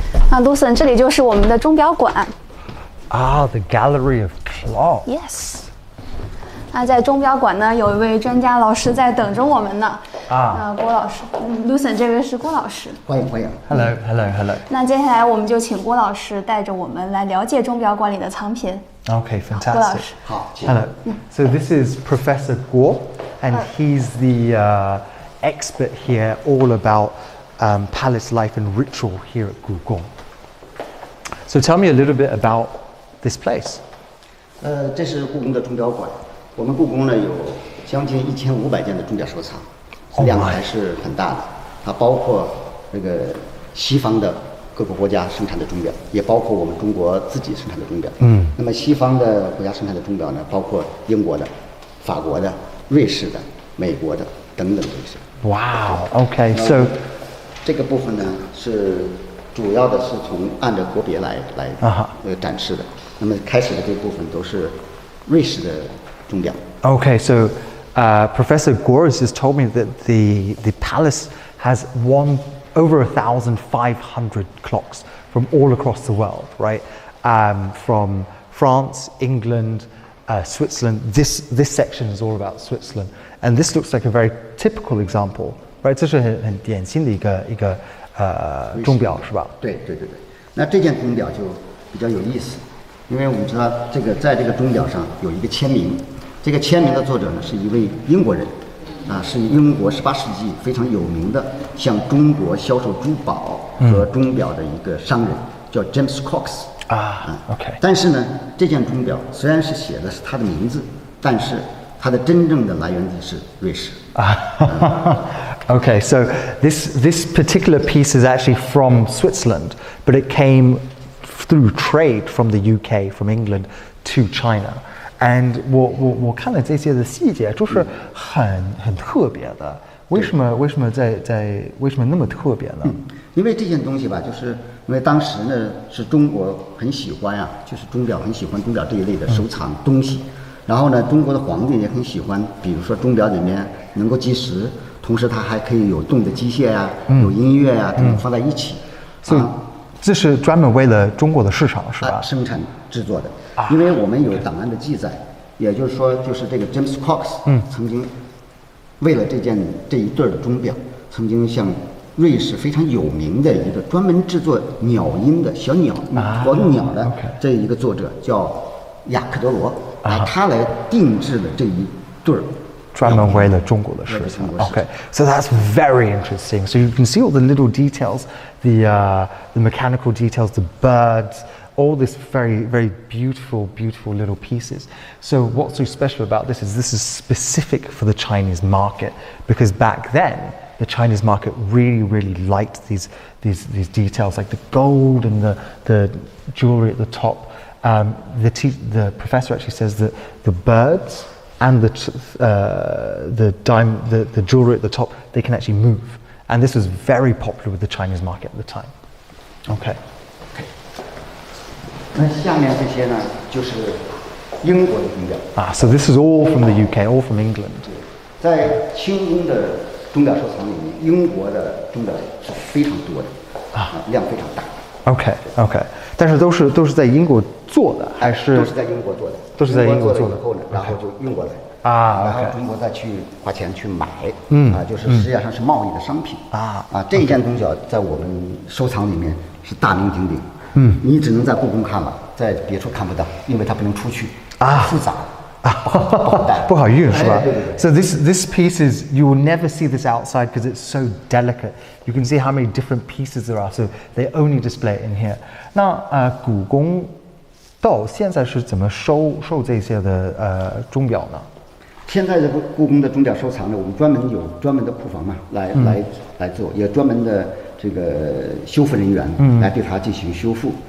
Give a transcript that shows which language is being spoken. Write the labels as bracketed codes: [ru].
[zh] Lucien， 这里就是我们的钟表馆。 [en] Ah, the Gallery of Clocks. Yes。 [zh] 那在钟表馆呢，有一位专家老师在等着我们呢。郭老师，Lucien， 这位是郭老师。欢迎欢迎。 [en] Hello. [zh] 那接下来我们就请郭老师带着我们来了解钟表馆里的藏品。 [en] Okay, [zh] 郭老 [en] fantastic. [zh] 师。好，请。 [en] Hello. So this is Professor Guo, and he's the expert here all about palace life and ritual here at Gugong. So tell me a little bit about this place. [zh] 这是故宫的钟表馆。我们故宫呢有将近1500件的钟表收藏，量还是很大的。它包括这个西方的各个国家生产的钟表，也包括我们中国自己生产的钟表。那么西方的国家生产的钟表呢，包括英国的、法国的、瑞士的、美国的等等这些。 [en] Wow. Okay. So [zh] 这个部分呢是主要的是从按照国别来展示的。那么开始的这部分都是瑞士的钟表。 [en] Okay. So Professor Gores has told me that the palace has over 1,500 clocks from all across the world, right? From France, England, Switzerland. This section is all about Switzerland, and this looks like a very typical example, right? [zh] 这是很典型的一个钟表，是吧？对。那这件钟表就比较有意思，因为我们知道在这个钟表上有一个签名，这个签名的作者呢是一位英国人。是英国18世纪非常有名的向中国销售珠宝和钟表的一个商人，叫 James Cox。 [en] OK。 [zh] 但是呢，这件钟表虽然是写的是他的名字，但是它的真正的来源地是瑞士。 [en] Okay, so this particular piece is actually from Switzerland, but it came through trade from the UK, from England to China. And [zh] 我看了这些的细节，就是很特别的。为什么那么特别呢？因为这件东西吧，就是因为当时呢是中国很喜欢就是钟表很喜欢钟表这一类的收藏东西。然后呢，中国的皇帝也很喜欢，比如说钟表里面能够计时，同时它还可以有动的机械有音乐等等放在一起。所以这是专门为了中国的市场是吧？生产制作的。因为我们有档案的记载，也就是说，就是这个 James Cox 曾经为了这一对的钟表，曾经向瑞士非常有名的一个专门制作鸟音的小鸟活鸟的这一个作者叫雅克德罗，他来定制了这一对儿。专门为了中国的市场。 [en] Okay, so that's very interesting. So you can see all the little details, the mechanical details, the birds, all this very beautiful little pieces. So what's so special about this is specific for the Chinese market, because back then the Chinese market really liked these details, like the gold and the jewelry at the top. The professor actually says that the birds and the jewelry at the top, they can actually move, and this was very popular with the Chinese market at the time. Okay. [zh] 那下面这些呢，就是英国的钟表。 [en] So this is all from the UK, all from England. [zh] 在清宫的钟表收藏里面，英国的钟表是非常多的，量非常大。 [en] Okay. [zh] 但是都是在英国做的，还是都是在英国做的？都是在英国做的以后呢，然后就运过来。然后中国再去花钱去买，就是实际上是贸易的商品。这一件钟表在我们收藏里面是大名鼎鼎。你只能在故宫看了，在别处看不到，因为它不能出去，复杂。不好运是吧？ [en] So this piece is, you will never see this outside because it's so delicate. You can see how many different pieces there are, so they only display it in here. [zh] 那故宫到现在是怎么收这些的钟表呢？现在的故宫的钟表收藏呢，我们有专门的库房来做，也专门的这个修复人员来对它进行修复。